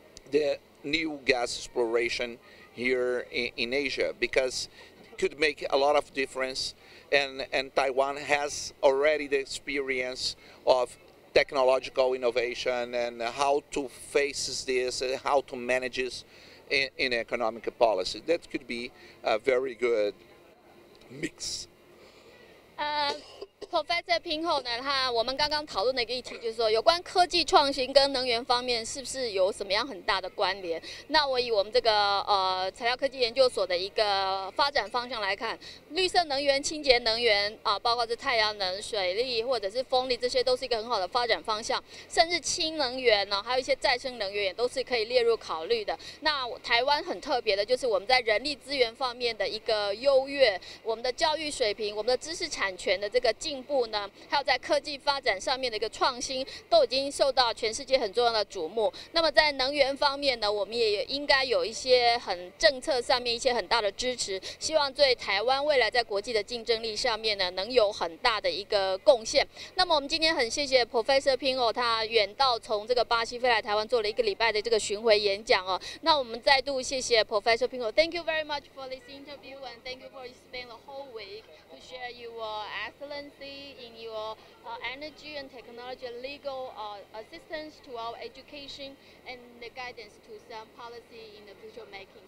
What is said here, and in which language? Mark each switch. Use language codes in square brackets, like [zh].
[en] the new gas exploration here in Asia, because it could make a lot of difference, and Taiwan has already the experience of technological innovation and how to face this, how to manage this in economic policy. That could be a very good mix. [zh] Professor Pinho 呢，我们刚刚讨论的一个议题就是说，有关科技创新跟能源方面是不是有什么样很大的关联？那我以我们这个材料科技研究所的一个发展方向来看，绿色能源、清洁能源包括是太阳能、水力或者是风力，这些都是一个很好的发展方向。甚至氢能源呢，还有一些再生能源也都是可以列入考虑的。那台湾很特别的就是我们在人力资源方面的一个优越，我们的教育水平、我们的知识产权的这个进步呢，还有在科技发展上面的一个创新，都已经受到全世界很重要的瞩目。那么在能源方面呢，我们也应该有一些很政策上面一些很大的支持，希望对台湾未来在国际的竞争力上面呢，能有很大的一个贡献。那么我们今天很谢谢 Professor Pinho， 他远道从这个巴西飞来台湾做了1个礼拜的这个巡回演讲哦。那我们再度谢谢 [en] Professor Pinho。Thank you very much for this interview and thank you for spending the whole week to share your excellency in your your energy and technology, legal assistance to our education, and the guidance to some policy in the future making.